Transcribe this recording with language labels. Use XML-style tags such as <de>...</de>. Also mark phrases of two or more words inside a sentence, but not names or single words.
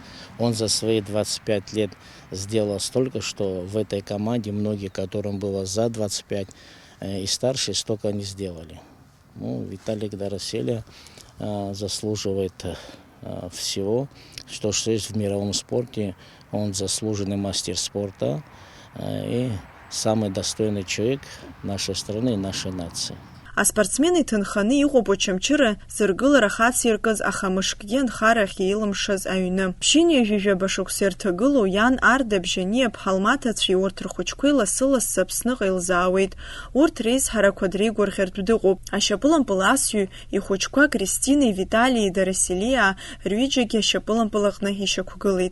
<ru>Он за свои 25 лет сделал столько, что в этой команде многие, которым было за 25 и старше, столько не сделали. Ну, Виталий Дороселя заслуживает всего, что есть в мировом спорте. Он заслуженный мастер спорта и самый достойный человек нашей страны и нашей нации.</ru> <ab>Аспортсмены ҭынханы иҟоуп Очамчыра зыргылара хацс иркыз, аха мышкгьы нхарахь илымшаз аҩны. Ԥшьыни жәижәаба шықәса ирҭагылоу иан Арда Бжьаниа ԥҳалмаҭацәеи урҭ рхәыҷқәеи лассы-лассы Аԥсныҟа илзаауеит. Урҭ реизҳарақәа дреигәырӷьартә дыҟоуп. Ашьапылампыл асҩы ихәыҷқәа Кристинеи Виталии Дороселиаа рҩыџьагьы ашьапылампыл аҟны ишьақәгылеит.</ab>